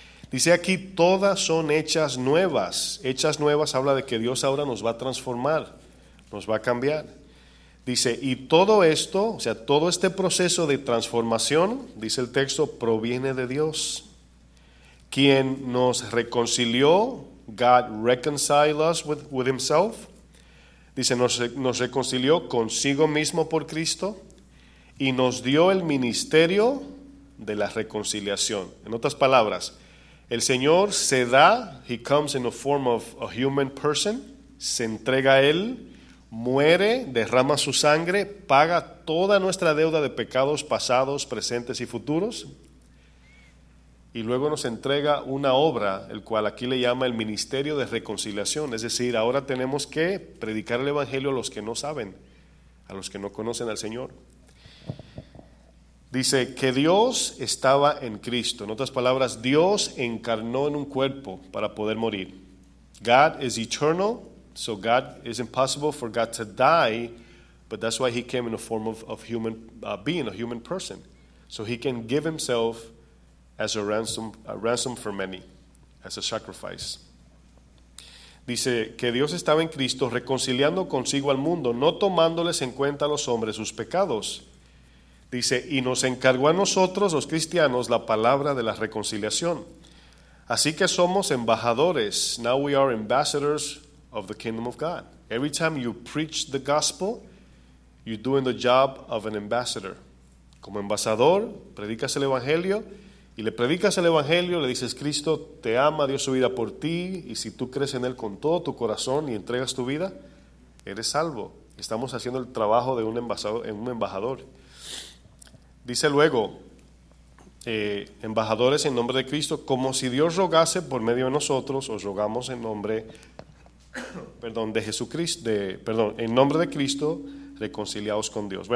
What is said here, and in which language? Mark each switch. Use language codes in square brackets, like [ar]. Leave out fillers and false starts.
[es] Dice aquí, todas son hechas nuevas. Hechas nuevas habla de que Dios ahora nos va a transformar. Nos va a cambiar. Dice, y todo esto, o sea, todo este proceso de transformación, dice el texto, proviene de Dios, quien nos reconcilió. [en] God reconciled us with himself. [es] Dice, nos reconcilió consigo mismo por Cristo y nos dio el ministerio de la reconciliaón. En otras palabras, el Señor se da, [en] He comes in the form of a human person, [es] se entrega a Él, muere, derrama su sangre, paga toda nuestra deuda de pecados pasados, presentes y futuros, y luego nos entrega una obra, el cual aquí le llama el ministerio de reconciliación. Es decir, ahora tenemos que predicar el Evangelio a los que no saben, a los que no conocen al Señor. Dice que Dios estaba en Cristo. En otras palabras, Dios encarnó en un cuerpo para poder morir. [en] God is eternal, so God is impossible for God to die, but that's why He came in the form of human being, a human person, so He can give Himself as a ransom for many, as a sacrifice. [es] Dice que Dios estaba en Cristo reconciliando consigo al mundo, no tomándoles en cuenta a los hombres sus pecados. Dice, y nos encargó a nosotros, los cristianos, la palabra de la reconciliación. Así que somos embajadores. [en] Now we are ambassadors of the kingdom of God. Every time you preach the gospel, you're doing the job of an ambassador. [es] Como embajador, predicas el evangelio, y le predicas el evangelio, le dices, Cristo te ama, dio su vida por ti, y si tú crees en Él con todo tu corazón y entregas tu vida, eres salvo. Estamos haciendo el trabajo de un embajador. Dice luego, embajadores en nombre de Cristo, como si Dios rogase por medio de nosotros, os rogamos en nombre, de Jesucristo, en nombre de Cristo, reconciliados con Dios.